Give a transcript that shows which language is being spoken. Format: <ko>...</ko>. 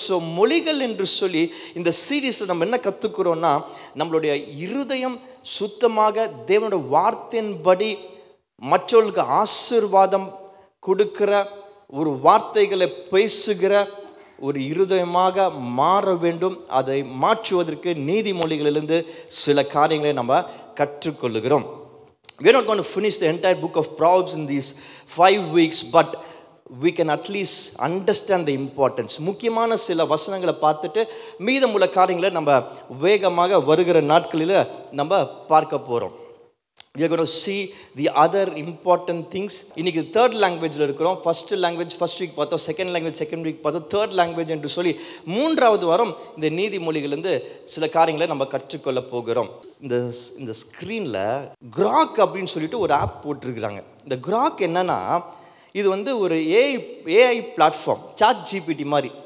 <ta>So மொழிகள் என்று சொல்லி இந்த சீரீஸில் நம்ம என்ன கற்றுக்கிறோன்னா, நம்மளுடைய இருதயம் சுத்தமாக தேவனுடைய வார்த்தையின்படி மற்றவர்களுக்கு ஆசீர்வாதம் கொடுக்கிற ஒரு வார்த்தைகளை பேசுகிற ஒரு இருதயமாக மாற வேண்டும். அதை மாற்றுவதற்கு நீதிமொழிகளிலிருந்து சில காரியங்களை நம்ம கற்றுக்கொள்ளுகிறோம்.</ta> <en>We are not going to finish the entire book of Proverbs in these 5 weeks, but we can at least understand the importance.</en> <ta>முக்கியமான சில வசனங்களை பார்த்துட்டு மீதமுள்ள காரியங்களை நம்ம வேகமாக வருகிற நாட்களில் நம்ம பார்க்க போகிறோம்.</ta> <en>We are going to see the other important things.</en> <ta>இன்னைக்கு தேர்ட் லாங்குவேஜில் இருக்கிறோம். ஃபர்ஸ்ட் லாங்குவேஜ் ஃபர்ஸ்ட் வீக் பார்த்தோம், செகண்ட் லாங்குவேஜ் செகண்ட் வீக் பார்த்தோம், தேர்ட் லாங்குவேஜ் என்று சொல்லி மூன்றாவது வாரம் இந்த நீதிமொழிகளிலிருந்து சில காரியங்களை நம்ம கற்றுக்கொள்ள போகிறோம். இந்த ஸ்க்ரீனில் கிராக் அப்படின்னு சொல்லிட்டு ஒரு ஆப் போட்டிருக்கிறாங்க. இந்த கிராக் என்னன்னா, இது வந்து ஒரு ஏஐ பிளாட்ஃபார்ம், சாட் ஜிபிடி மாதிரி.</ta>